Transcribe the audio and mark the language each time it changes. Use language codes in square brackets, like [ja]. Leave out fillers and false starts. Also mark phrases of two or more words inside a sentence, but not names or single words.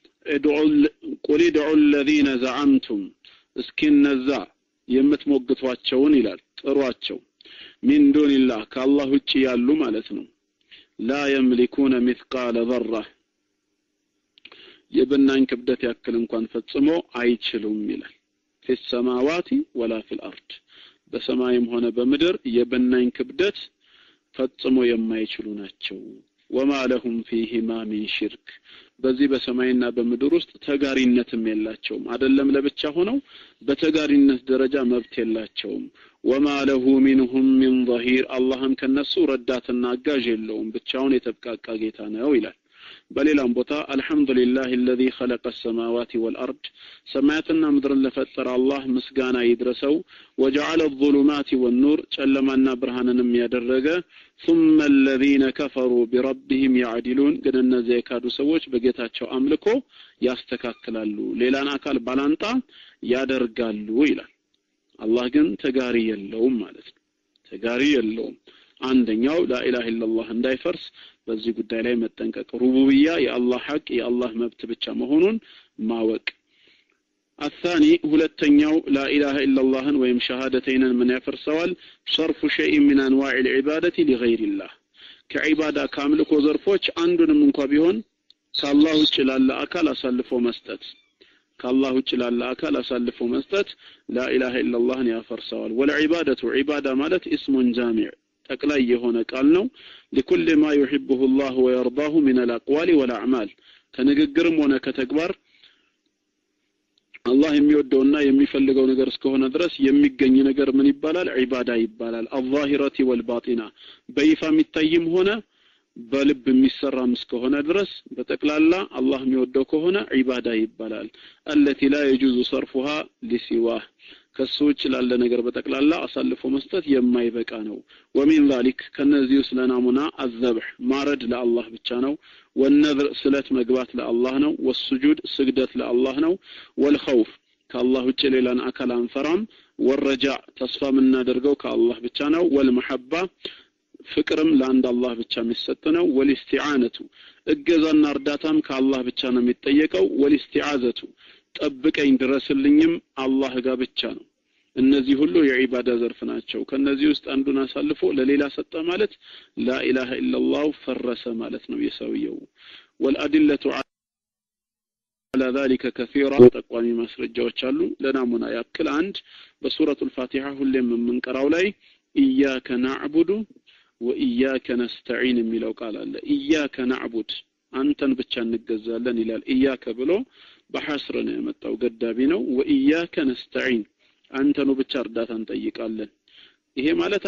[ar] قل ادعوا الذين زعمتم [am] እስኪነዛ የምትሞግቷቸውን ይላል ጥሯቸው [ar] من دون الله [am] ከአላህ ውጪ ያሉ ማለት ነው [ar] لا يملكون مثقال ذره [am] የብናኝ ክብደት ያክል እንኳን ፈጽሞ አይችሉም ይላል [ar] في السماوات ولا في الارض [am] በሰማይም ሆነ በምድር የብናኝ ክብደት ፈጽሞ የማይችሉ ናቸው [ar] وما لهم فيهما من شرك [am] በዚህ በሰማይና በምድር ውስጥ ተጋሪነትም የላቸውም አይደለም ለብቻ ሆነው በተጋሪነት ደረጃ መብት የላቸውም [ar] وما له منهم من ظهير اللهم [am] ከነሱ ረዳትና አጋዥ የለውም ብቻውን የተብቃቃ ጌታ ነው ይላል በሌላም ቦታ አልহামዱሊላሂ [ar] الذي خلق السماوات والارض [am] ሰማያትና ምድርን ለፈጠረ አላህ ምስጋና ይድረሰው [ar] وجعل الظلمات والنور [am] ጨለማና ብርሃንንም ያደረገ ثم [ar] الذين كفروا بربهم يعدلون [am] ግን እነዚህ የካዱ ሰዎች በጌታቸው አምልኮ ያስተካክላሉ ሌላን አካል ባላንጣ ያደርጋሉ ይላል አላህ ግን ተጋሪ የለውም ማለት ነው ተጋሪ የለውም አንደኛው [ar] لا إله إلا الله [am] እንዳይፈርስ በዚህ ጉዳይ ላይ መጠንቀቅ ሩቡብያ የአላህ ሐቅ የአላህ መብት ብቻ መሆኑን ማወቅ الثاني ሁለተኛው [ar] لا إله إلا الله [am] ወይም ሸሃደተይንን ምን ያፈርሰዋል [ar] صرف شيء من انواع العباده لغير الله [am] ከዒባዳ ካምልኮ ዘርፎች አንዱንም እንኳን ቢሆን ከአላህ ውጭ ላለ አካል አሳልፎ መስጠት ከአላህ ውጭ ላለ አካል አሳልፎ መስጠት [ar] لا إله إلا الله [am] ያፈርሰዋል ወልዒባደቱ ዒባዳ ማለት [ar] اسم جامع [am] ጠቅላይ የሆነ ቃል ነው [ar] لكل ما يحبه الله ويرضاه من الاقوال والاعمال [am] ከንግግርም ሆነ ከተግባር አላህ የሚወደውና የሚፈልገው ነገር እስከሆነ ድረስ የሚገኝ ነገር ምን ይባላል ዒባዳ ይባላል [ar] الظاهرة والباطنة [am] በይፋ የሚታይም ሆነ በልብ የሚሰራም እስከሆነ ድረስ በጠቅላላ አላህ የሚወደው ከሆነ ዒባዳ ይባላል [ar] التي لا يجوز صرفها لسواه [am] ከሱች ላለ ነገር በጠቅላላ አሳልፎ መስጠት የማይበቃ ነው [ar] ومن ذلك [am] ከነዚህ ውስጥ ለናሙና الذبح ማረድ ለአላህ ብቻ ነው والنذر ስለት መግባት ለአላህ ነው والسجود ስግደት ለአላህ ነው والخوف ከአላህ ውጭ ሌላን አካል አንፈራም والرجاء ተስፋ የምናደርገው ከአላህ ብቻ ነው والمحبة ፍቅርም ለአንድ አላህ ብቻ የሚሰጥ ነው والاستعانة እገዛና እርዳታም ከአላህ ብቻ ነው የሚጠየቀው والاستعاذة ጠብቀኝ ድረስልኝም አላህ ጋር ብቻ ነው እነዚህ ሁሉ የዒባዳ ዘርፍ ናቸው ከነዚህ ውስጥ አንዱን አሳልፎ ለሌላ ሰጠ ማለት [ar] لا إله إلا الله [am] ፈረሰ ማለት ነው የሰውየው [ar] والادله على ذلك كثيرا [am] ተቋሚ ማስረጃዎች አሉ ለናሙና ያክል አንድ በሱረቱል ፋቲሃ ሁሌም የምንቀራው ላይ [ar] إياك نعبد وإياك نستعين [am] የሚለው ቃል አለ [ar] إياك نعبد [am] አንተን ብቻ እንገዛለን ይላል ኢያከ ብሎ በሐስር ነው የመጣው ገዳቢ ነው [ar] وإياك نستعين [am] አንተኑ ብቻ እርዳታ እንጠይቃለን ይሄ ማለት